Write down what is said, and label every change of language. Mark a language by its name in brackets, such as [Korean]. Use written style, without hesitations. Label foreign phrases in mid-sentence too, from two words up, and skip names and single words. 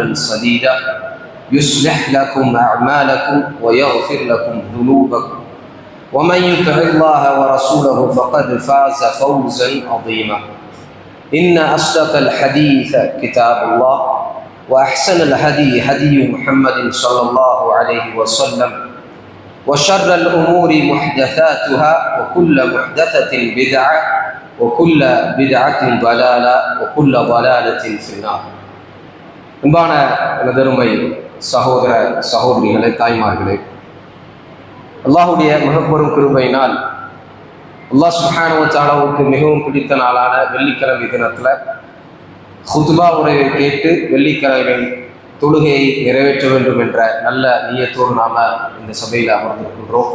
[Arabic] سديدا يصلح لكم أعمالكم ويغفر لكم ذنوبكم ومن يطع الله ورسوله فقد فاز فوزا عظيما إن أصدق الحديث كتاب الله وأحسن الهدي هدي محمد صلى الله عليه وسلم وشر الأمور محدثاتها وكل محدثة بدعة وكل بدعة ضلالة وكل ضلالة في النار. [Tamil] அன்பான எனதருமை சகோதர சகோதரிகளே, தாய்மார்களே, அல்லாஹ்வுடைய மிகப்பெரும் கிருபையினால் அல்லாஹ் [Arabic] سبحانه وتعالى [Tamil] மிகவும் பிடித்த நாளான வெள்ளிக்கிழமை தினத்தில் ஹுத்பா உரையை கேட்டு வெள்ளிக்கிழமை தொழுகையை நிறைவேற்ற வேண்டும் என்ற நல்ல நியத்தோடு நாம இந்த சபையில் அமர்ந்திருக்கின்றோம்.